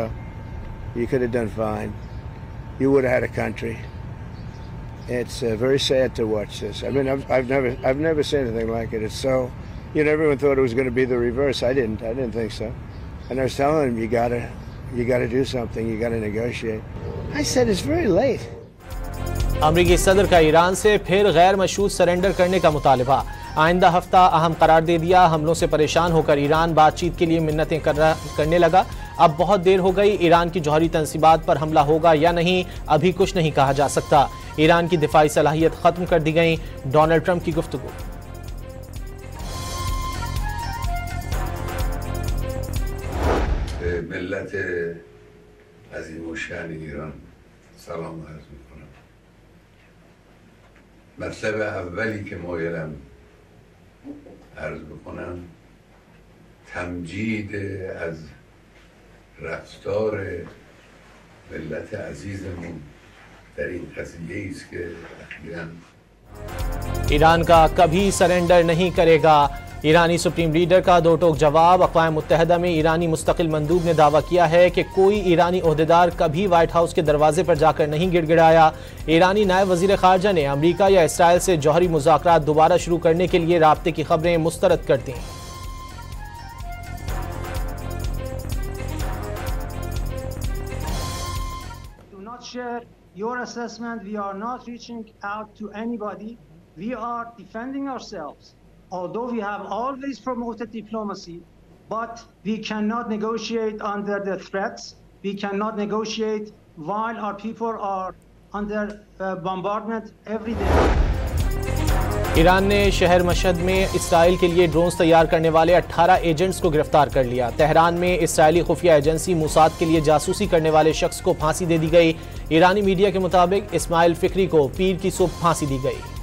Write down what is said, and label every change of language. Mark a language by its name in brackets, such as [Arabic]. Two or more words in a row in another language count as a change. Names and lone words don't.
[English] You could have done fine. You would have had a country. It's very sad to watch this. I mean, I've never seen anything like it. It's so, everyone thought it was going to be the reverse. I didn't think so. And I was telling them, you got to do something. You got to negotiate. I said it's very late. [Urdu] امریکی صدر کا ایران سے پھر غیر مشروط سرنڈر کرنے کا مطالبہ. آئندہ ہفتہ اہم قرار دے دیا۔ حملوں سے پریشان ہوکر ایران بات چیت کے لیے منتیں کرنے لگا. اب بہت دیر ہو گئی، ایران کی جوہری تنصیبات پر حملہ ہوگا یا نہیں ابھی کچھ نہیں کہا جا سکتا. ایران کی دفاعی صلاحیت ختم کر دی گئی۔ ڈونلڈ ٹرمپ کی گفتگو. [Persian] ملت عظیم شان ایران سلام عرض میکنم. مطلب اولی که مایلم عرض بکنم تمجید از رفتار ملت عزیزمون در این قضیه است که اخیراً [Urdu] ایران کا کبھی سرنڈر نہیں کرے گا. ایرانی [English] supreme leader [Urdu] کا دو ٹوک جواب۔ اقوام متحدہ میں ایرانی مستقل مندوب نے دعویٰ کیا ہے کہ کوئی ایرانی عہدیدار کبھی وائٹ ہاؤس کے دروازے پر جا کر نہیں گڑگڑایا. ایرانی نائب وزیر خارجہ نے امریکہ یا اسرائیل سے جوہری مذاکرات دوبارہ شروع کرنے کے لیے رابطے کی خبریں مسترد کر دی. [English] Your assessment, we are not reaching out to anybody. We are defending ourselves. Although we have always promoted diplomacy, but we cannot negotiate under the threats. We cannot negotiate while our people are under bombardment every day. [Urdu] ایران نے شہر مشہد میں اسرائیل کے لیے ڈرونز تیار کرنے والے 18 ایجنٹس کو گرفتار کر لیا. تہران میں اسرائیلی خفیہ ایجنسی موساد کے لیے جاسوسی کرنے والے شخص کو پھانسی دے دی گئی. ایرانی میڈیا کے مطابق اسماعیل فکری کو پیر کی صبح پھانسی دی گئی.